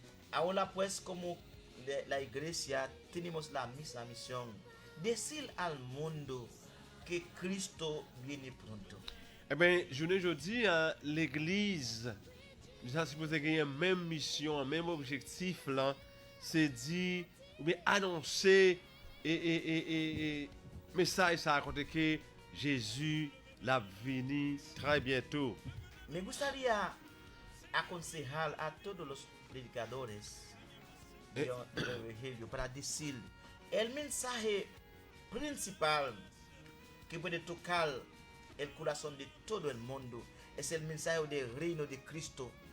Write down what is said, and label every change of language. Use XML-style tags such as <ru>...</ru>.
<es>Ahora pues como la iglesia tenemos la misma misión, decir al mundo que Cristo viene pronto.</es> <fr>Eh bien, aujourd'hui, l'église, nous avons supposé gagner la même mission, le même objectif là, c'est dire ou bien annoncer et message ça raconter que Jésus l'a venu très bientôt.</fr> <es>Me gustaría aconsejar a todos los predicadores del evangelio para decir el mensaje principal que puede tocar el corazón de todo el mundo es el mensaje del reino de Cristo.</es>